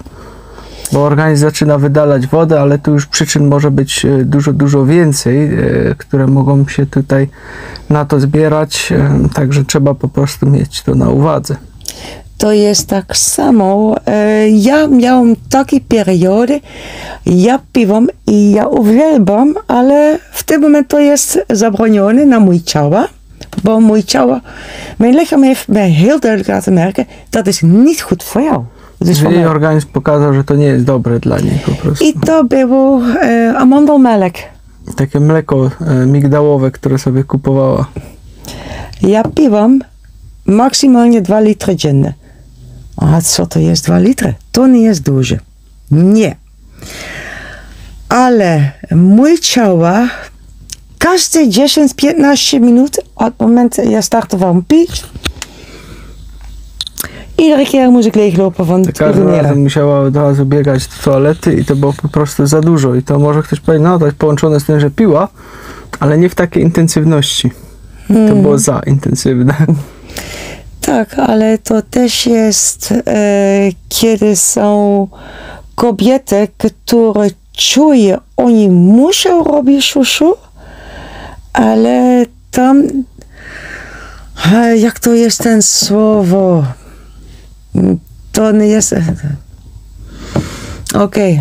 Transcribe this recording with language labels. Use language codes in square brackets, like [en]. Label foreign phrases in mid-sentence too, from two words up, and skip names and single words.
[pl] Bo organizm zaczyna wydalać wodę, ale tu już przyczyn może być dużo więcej, które mogą się tutaj na to zbierać, także trzeba po prostu mieć to na uwadze. To jest tak samo. Ja miałam takie periody, ja piwam i ja uwielbiam, ale w tym momencie to jest zabronione na mój ciało, bo mój ciało, [nl] mijn lichaam heeft mij heel duidelijk laten merken, dat is niet goed voor jou. Dus [pl] Jej organizm pokazał, że to nie jest dobre dla niej po prostu. I to było amandelmelk. Takie mleko migdałowe, które sobie kupowała. Ja piwam maksymalnie 2 litry dziennie. A co to jest 2 litry? To nie jest dużo. Nie. Ale mój ciało każde 10-15 minut od momentu ja startowałam pić, [nl] iedere keer moest ik leeglopen van het [pl] Każdym [nl] urineren. [pl] razem musiała od razu biegać do toalety i to było po prostu za dużo. I to może ktoś powiedzieć, no to jest połączone z tym, że piła, ale nie w takiej intensywności. To było za intensywne. Tak, ale to też jest, kiedy są kobiety, które czują, oni muszą robić siusiu, ale tam, jak to jest ten słowo, to nie jest, okej.